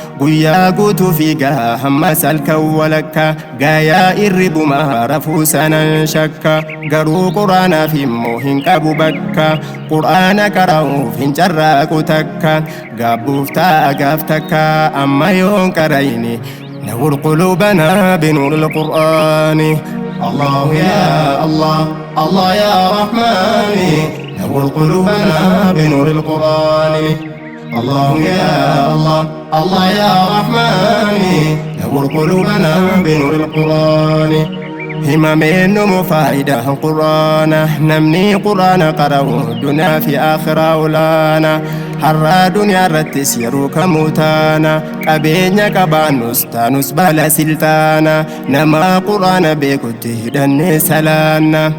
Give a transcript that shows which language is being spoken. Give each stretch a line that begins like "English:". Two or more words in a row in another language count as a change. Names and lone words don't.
Oromo: Guyyaa guutuu fiigaa hammas halkan walakka. Gayaa irribumaa rafuu sanan shakka. Garuu Qur'aanaaf immoo hin qabu bakka. Qur'aana qara'uuf hin carraaqu takka. Gaabbuuf ta'a gaaf takka amma yoon qara'ini.
Arabic: نور قلوبنا بنور القرآن. الله يا الله، الله يا رحمن، نور قلوبنا بنور القرآن. الله يا الله، الله يا رحمن، نور قلوبنا بنور القرآن.
Oromo: Himameen numu faayidaa Qur'aana, namni Qur'aana qara'u dunyaa fi aakhiraa olaana. Har'a dunyaa irrattis yeroo kamuu taana, qabeenya qabaannus taanus baala siltaana. Nama Qur'aana beekutti hidhannee salaanna.